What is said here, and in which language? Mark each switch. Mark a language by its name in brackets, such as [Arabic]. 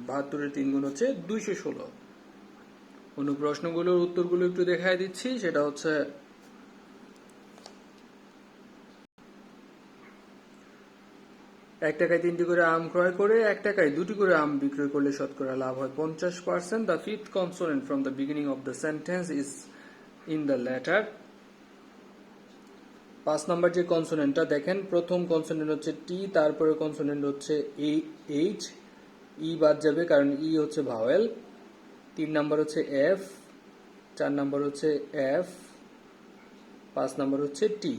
[Bangla] 72 এর 3 গুণ হচ্ছে 216। প্রশ্নগুলোর উত্তরগুলো একটু দেখায় দিচ্ছি। সেটা হচ্ছে ৳1 3টি করে আম ক্রয় করে ৳1 2টি করে আম বিক্রয় করলে শতকরা লাভ হয় 50%। [English] The fifth consonant from the beginning of the sentence is in the letter। [Bangla] 5 নম্বর যে কনসোনেন্টটা দেখেন, প্রথম কনসোনেন্ট হচ্ছে টি, তারপরে কনসোনেন্ট হচ্ছে এইচ, ই বাদ যাবে কারণ ই হচ্ছে ভাওয়েল। 3 নম্বর হচ্ছে এফ, 4 নম্বর হচ্ছে এফ, 5 নম্বর হচ্ছে টি।